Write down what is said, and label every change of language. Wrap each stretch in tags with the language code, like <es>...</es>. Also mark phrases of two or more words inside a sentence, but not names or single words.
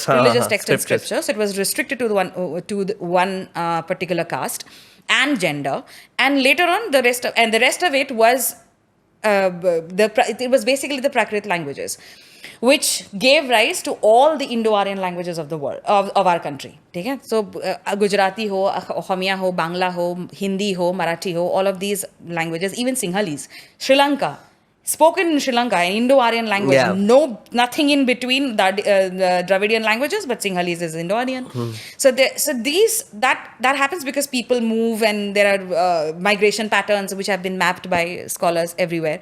<en>Religious texts and scriptures. So it was restricted to the one particular caste and gender, and later on the rest of it was. It was basically the Prakrit languages, which gave rise to all the Indo-Aryan languages of the world, of our country. Okay? So Gujarati ho, Assamia ho, Bangla ho, Hindi ho, Marathi ho, all of these languages, even Sinhalese. Sri Lanka, spoken in Sri Lanka, an Indo-Aryan language, Yeah. nothing in between the Dravidian languages, but Sinhalese is Indo-Aryan. That happens because people move and there are migration patterns which have been mapped by scholars everywhere.</en>